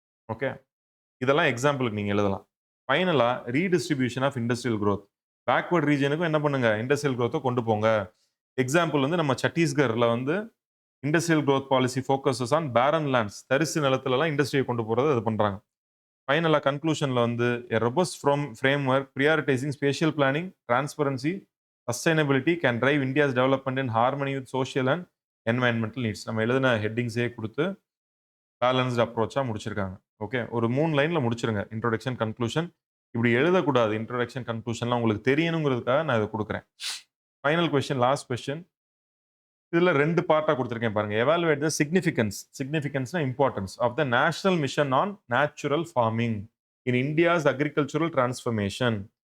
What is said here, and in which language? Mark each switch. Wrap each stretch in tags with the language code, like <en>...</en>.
<ta>Okay, இதெல்லாம் எக்ஸாம்பிளுக்கு நீங்க எழுதலாம். ஃபைனலா redistribution of industrial growth. Backward ரீஜனுக்கும் என்ன பண்ணுங்க, இண்டஸ்ட்ரியல் growth கொண்டு போங்க. எக்ஸாம்பிள் வந்து நம்ம சத்தீஸ்கர்ல வந்து industrial growth policy focuses on பேரன் லேண்ட்ஸ். தரிசு நிலத்துலலாம் இண்டஸ்ட்ரியை கொண்டு போறது இது பண்றாங்க. ஃபைனலா கன்க்ளூஷன்ல வந்து</ta> <en>a robust framework prioritizing spatial planning, transparency, sustainability can drive India's development in harmony with social and</en> <ta>environmental needs நம்ம எழுதின ஹெட்டிங்ஸே கொடுத்து பேலன்ஸ்டு அப்ரோச்சா முடிச்சிருக்காங்க. ஓகே, ஒரு 3 லைன்ல முடிச்சிருங்க. Introduction, conclusion. இப்படி எழுதக்கூடாது. இன்ட்ரோடக்ஷன், கன்க்ளூஷன்லாம் உங்களுக்கு தெரியணுங்கிறதுக்காக நான் இதை கொடுக்குறேன். Final question, last question. இதுல 2 பார்ட்டா கொடுத்திருக்கேன் பாருங்க.</ta> <en>Evaluate the significance.</en> <ta>சிக்னிஃபிகன்ஸ்னா</ta> <en>Importance of the national mission on natural farming in India's agricultural transformation.</en>